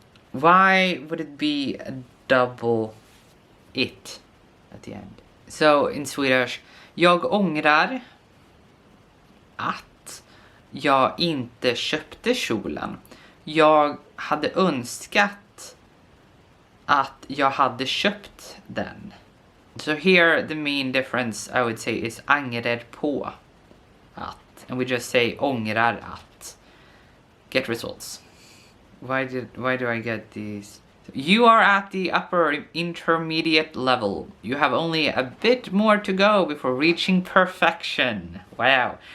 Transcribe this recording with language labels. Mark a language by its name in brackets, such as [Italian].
[English] Why would it be a double it at the end? So in Swedish, [Swedish] jag ångrar att jag inte köpte kjolen. Jag hade önskat att jag hade köpt den. [English] So here the main difference I would say is [Norwegian] angrer på att. [English] And we just say [Swedish] ångrar att. [English] Get results. Why do I get these? You are at the upper intermediate level. You have only a bit more to go before reaching perfection. Wow.